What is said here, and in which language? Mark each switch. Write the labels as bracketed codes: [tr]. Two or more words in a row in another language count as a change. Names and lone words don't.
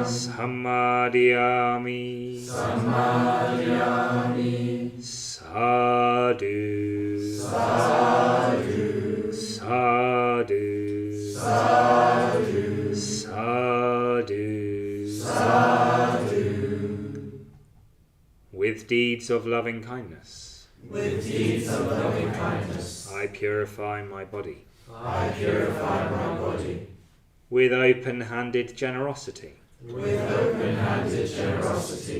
[pi] Samadhiyami. Samadhiyami. Sadhu. Sadhu. Sadhu. Sadhu. Sadhu. Sadhu. [en] With deeds of loving kindness, With deeds of loving kindness, I purify my body. I purify my body. With open-handed generosity, With open-handed generosity,